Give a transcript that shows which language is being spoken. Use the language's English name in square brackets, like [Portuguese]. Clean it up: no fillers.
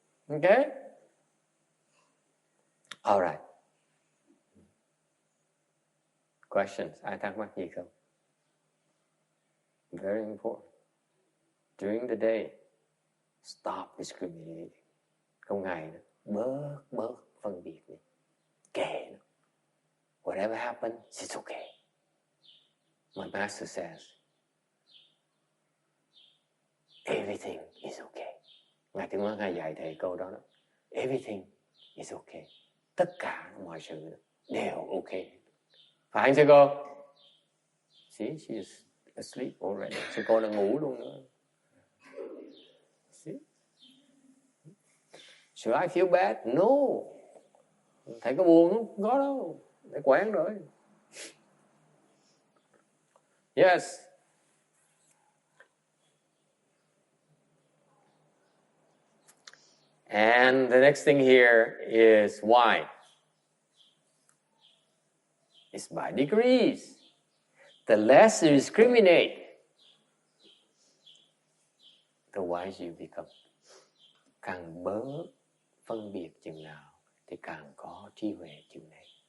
[English] Okay? All right. Questions? [Vietnamese] Ai thắc mắc gì không? [English] Very important. During the day, stop discriminating. [Vietnamese] Trong ngày bớt phân biệt đi. Kệ nó. [English] Whatever happens, it's okay. My master says, everything is okay. [Vietnamese] Ngài Tiếng Nói Ngài dạy thầy câu đó. [English] Everything is okay. [Vietnamese] Tất cả mọi sự đều okay. Phải anh sư cô? [English] See, she is asleep already. [Vietnamese] Sư cô đã ngủ luôn nữa. [English] See? Should I feel bad? No. [Vietnamese] Thầy có buồn không? Không có đâu. Thầy quen rồi. [English] Yes. And the next thing here is why. It's by degrees. The less you discriminate, the wiser you become. Càng bớt phân biệt chừng nào thì càng có trí huệ chừng này.